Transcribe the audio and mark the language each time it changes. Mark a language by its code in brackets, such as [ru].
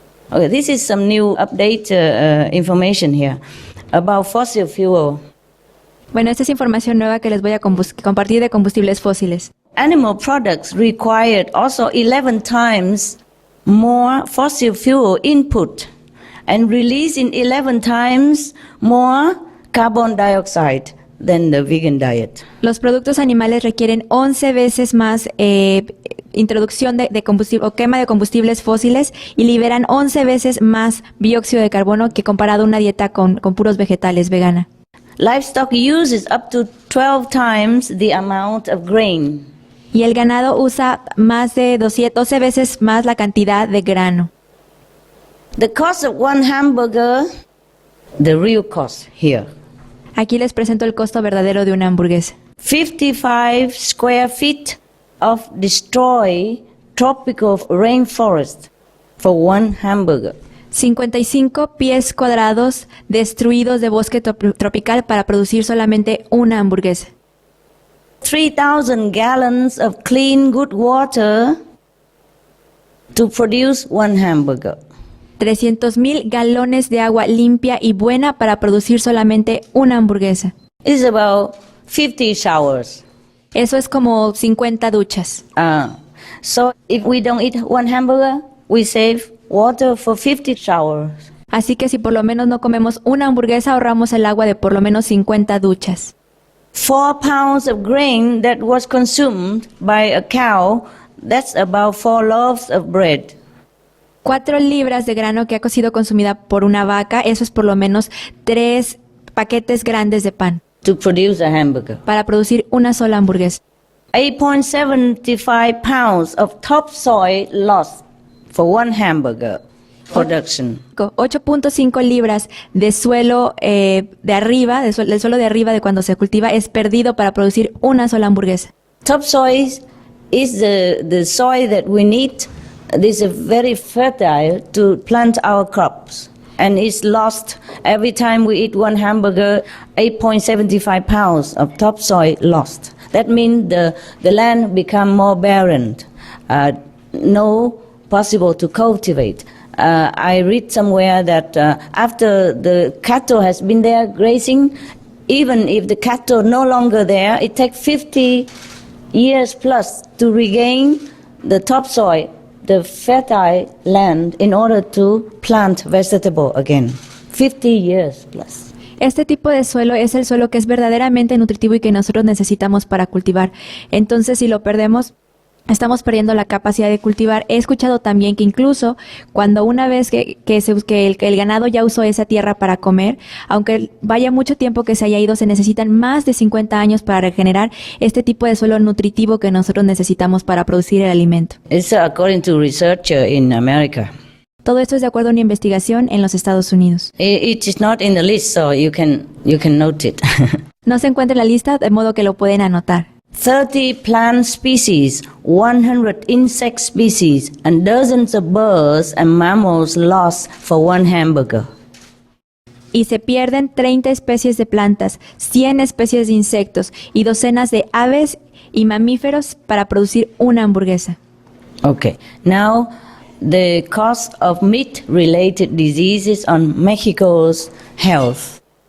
[en] Okay, this is some new update information here about fossil fuel. [es] Bueno, esta es información nueva que les voy a compartir de combustibles fósiles. [en] Animal products required also 11 times more fossil fuel input and releasing 11 times more carbon dioxide than the vegan diet. [es] Los productos animales requieren 11 veces más introducción de combustible o quema de combustibles fósiles y liberan 11 veces más dióxido de carbono que comparado a una dieta con puros vegetales vegana. [en] Livestock uses up to 12 times the amount of grain. [es] Y el ganado usa más de 12 veces más la cantidad de grano. [en] The cost of one hamburger, the real cost here. [es] Aquí les presento el costo verdadero de una hamburguesa. [en] 55 square feet of destroyed tropical rainforest for one hamburger. [es] 55 pies cuadrados destruidos de bosque tropical para producir solamente una hamburguesa. [en] 3,000 gallons of clean, good water to produce one hamburger. [es] 300,000 galones de agua limpia y buena para producir solamente una hamburguesa. [en] It's about 50 showers. [es] Eso es como 50 duchas. [en] So if we don't eat one hamburger, we save water for 50 showers. [es] Así que si por lo menos no comemos una hamburguesa, ahorramos el agua de por lo menos 50 duchas. [en] 4 pounds of grain that was consumed by a cow, that's about 4 loaves of bread. [es] 4 libras de grano que ha sido consumida por una vaca, eso es por lo menos 3 paquetes grandes de pan. [en] To produce a hamburger. [es] Para producir una sola hamburguesa. [en] 8.75 pounds of topsoil lost for one hamburger production. [es] 8.5 libras de suelo de arriba, del suelo de arriba de cuando se cultiva, es perdido para producir una sola hamburguesa. [en] Topsoil is the soil that we need. This is very fertile to plant our crops. And it's lost every time we eat one hamburger, 8.75 pounds of topsoil lost. That means the land become more barren, no possible to cultivate. I read somewhere that after the cattle has been there grazing, even if the cattle no longer there, it takes 50 years plus to regain the topsoil, the fertile land, in order to plant vegetable again. 50 years plus. [es] Este tipo de suelo es el suelo que es verdaderamente nutritivo y que nosotros necesitamos para cultivar. Entonces, si lo perdemos, estamos perdiendo la capacidad de cultivar. He escuchado también que incluso cuando una vez que el ganado ya usó esa tierra para comer, aunque vaya mucho tiempo que se haya ido, se necesitan más de 50 años para regenerar este tipo de suelo nutritivo que nosotros necesitamos para producir el alimento. [en] It's according to researcher in America. [es] Todo esto es de acuerdo a una investigación en los Estados Unidos. [en] It is not in the list, so you can note it. [es] No se encuentra en la lista, de modo que lo pueden anotar. [en] 30 plant species, 100 insect species, and dozens of birds and mammals lost for one hamburger. [es] Y se pierden 30 especies de plantas, 100 especies de insectos y docenas de aves y mamíferos para producir una hamburguesa. [en] Okay, now the cost of meat-related diseases on Mexico's health.